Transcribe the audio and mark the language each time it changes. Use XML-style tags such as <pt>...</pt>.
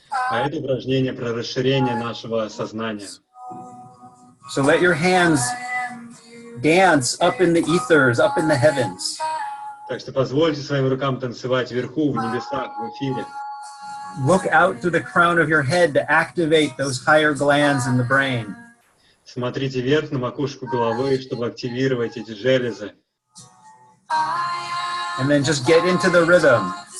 <ru>А это упражнение про расширение нашего сознания.</ru> <en>So let your hands dance up in the ethers, up in the heavens.</en> <ru>Так что позвольте своим рукам танцевать вверху, в небесах, в эфире.</ru> <en>Look out through the crown of your head to activate those higher glands in the brain.</en> <ru>Смотрите вверх на макушку головы, чтобы активировать эти железы.</ru> <en>And then just get into the rhythm.</en>